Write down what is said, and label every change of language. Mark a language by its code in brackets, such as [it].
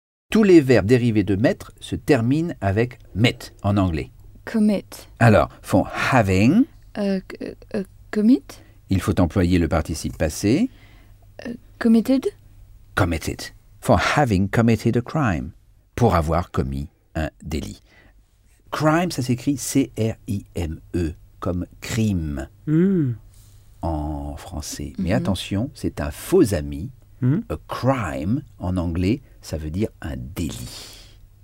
[fr] Tous les verbes dérivés de mettre se terminent avec met en anglais. [en] Commit. Alors, for having... Commit. [fr] Il faut employer le participe passé... [en] Committed? Committed. For having committed a crime. [fr] Pour avoir commis un délit. Crime, ça s'écrit C-R-I-M-E, comme crime en français. Mais attention, c'est un faux ami. A crime, en anglais, ça veut dire un délit.